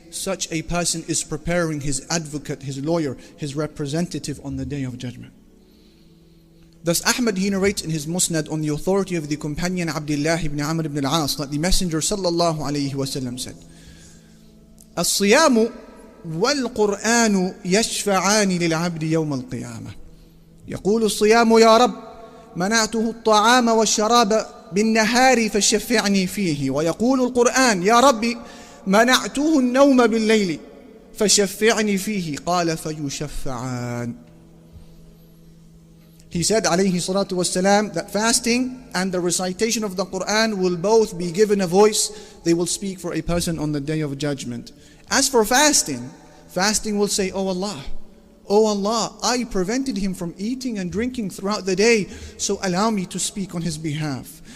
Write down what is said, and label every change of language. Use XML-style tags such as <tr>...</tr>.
<en>Such a person is preparing his advocate, his lawyer, his representative on the Day of Judgment. Thus Ahmad, he narrates in his Musnad on the authority of the companion Abdullah ibn Amr ibn al-As that the Messenger sallallahu alayhi wa sallam said,</en> <ar>الصيام والقرآن يشفعان للعبد يوم القيامة. يقول الصيام يا رب منعته الطعام والشراب بالنهار فشفعني فيه. ويقول القرآن يا ربي منعته النوم بالليل فشفعني فيه. قال فيشفعان.</ar> <en>He said alayhi salatu wassalam that fasting and the recitation of the Quran will both be given a voice. They will speak for a person on the Day of Judgment. As for fasting, fasting will say, Oh Allah, I prevented him from eating and drinking throughout the day, so allow me to speak on his behalf.</en>